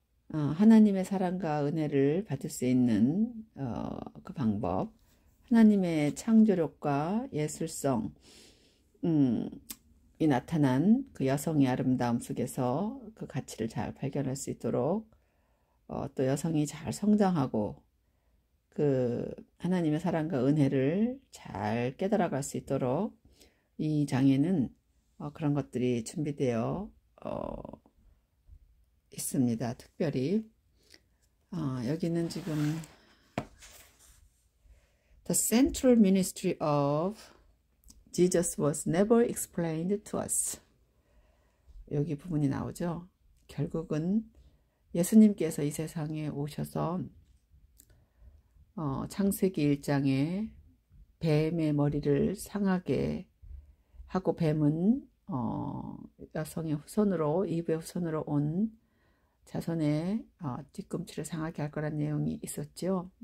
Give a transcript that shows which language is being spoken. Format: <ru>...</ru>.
<ko>하나님의 사랑과 은혜를 받을 수 있는 그 방법, 하나님의 창조력과 예술성 이 나타난 그 여성의 아름다움 속에서 그 가치를 잘 발견할 수 있도록 또 여성이 잘 성장하고 그 하나님의 사랑과 은혜를 잘 깨달아갈 수 있도록 이 장에는 그런 것들이 준비되어 있습니다. 특별히 여기는 지금</ko> <en>The central ministry of Jesus was never explained to us.</en> <ko>여기 부분이 나오죠. 결국은 예수님께서 이 세상에 오셔서 창세기 1장에 뱀의 머리를 상하게 하고 뱀은 여성의 후손으로 이브의 후손으로 온 자손의 뒤꿈치를 상하게 할 거란 내용이 있었죠.</ko>